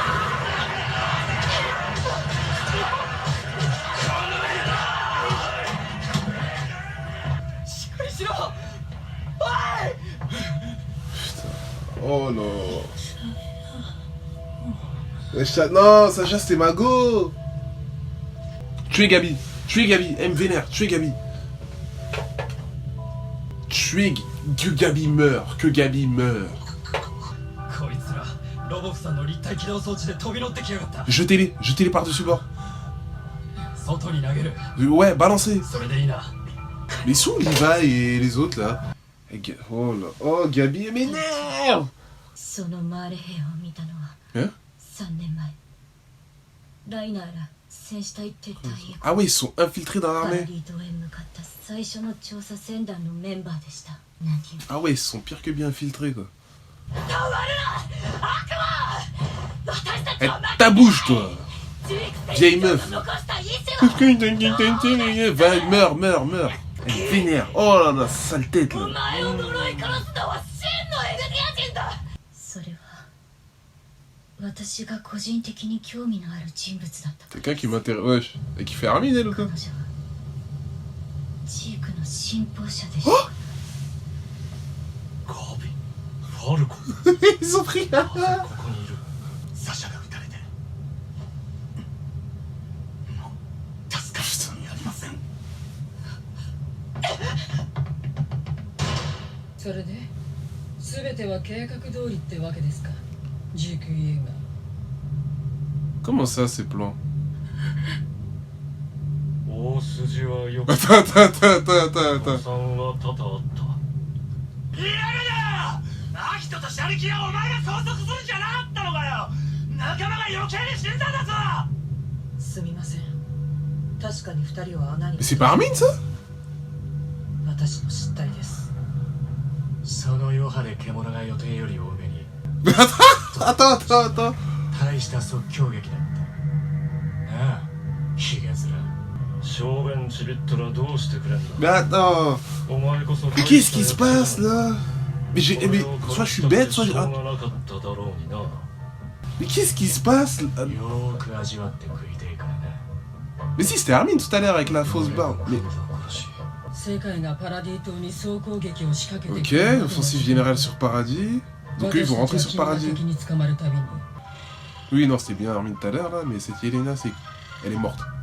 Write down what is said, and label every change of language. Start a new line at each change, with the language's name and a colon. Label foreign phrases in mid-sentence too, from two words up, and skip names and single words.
French: Oh non. Non, Sacha, c'était Mago. Tuez Gabi. Tuez Gabi. Elle me vénère. Tuez Gabi. Tuez... Que Gabi meure. Que Gabi meure.
Japanese: こいつらロボフさんの立体起動装置で飛び乗ってきやがった。
French: Jetez-les. Jetez-les par-dessus bord.
Japanese: 外に投げる。
French: Ouais, balancez.
Japanese: それでいいな。
French: Mais sont Liva et les autres là? Oh là. Oh, Gabi, elle m'énerve.
Japanese: そのマーレ兵を見たのは
French: Hein?
Japanese: 3年前。ライナーら戦士隊撤退へ
French: Ah ouais, ils sont infiltrés dans
Japanese: パラ
French: l'armée.
Japanese: リードへ向かった最初の調査船団のメンバーでした。何
French: Ah ouais, ils sont pire que bien infiltrés quoi. Eh, ta bouche toi. Vieille meuf. Va, meurs, meurs, meurs. Elle est vénère. Oh là là, sale tête
Japanese: お
French: là.
Japanese: 前を呪い殺すのは真のエルディア人だ。それは私が個人的に興味のある人物だった。
French: Quelqu'un qui m'intéresse. Wesh. Et qui fait Armin, elle ou
Japanese: 彼
French: quoi?
Japanese: 女はジークの信奉者でした。ガビファルコ
French: Ils ont pris là.
Japanese: ここにいるサシャが撃たれてもう助かる人にありません。それで全ては計画通りってわけですか、ジークイエが。
French: Comment ça, ces plans?
Japanese: 大筋はよく
French: Attends, attends, attends, attends,
Japanese: 誤
French: attends.
Japanese: 算は多々あった。いやだよ、アキトとシャリキはお前が拘束するんじゃなかったのかよ。仲間が余計に死んだんだぞ。すみません、確かに2人は穴に
French: Mais c'est pas Armin, ça?
Japanese: 私の失態です。その余波で獣が予定より多めに
French: Attends, attends, attends.
Japanese: 大した即興劇だった。ああ、ヒゲ面。小便ちびったらどうしてくれん
French: Mais
Japanese: だ。
French: attends.
Japanese: お前こそ
French: Mais qu'est-ce qui se passe là? Mais soit je suis bête, soit je.
Japanese: しょうがなかっただろうにな。
French: Mais qu'est-ce qui se passe là?
Japanese: よーく味わって食いてえからな。
French: Mais si, c'était Armin tout à l'heure avec la fausse barbe. Mais.
Japanese: 世界がパラディ島に総攻撃を仕掛けて
French: Ok, offensive générale sur Paradis. Donc eux ils vont rentrer sur Paradis.
Japanese: 敵に捕まるたびに
French: Oui, non, c'était bien Armin tout à l'heure là, mais cette Yelena, elle est morte.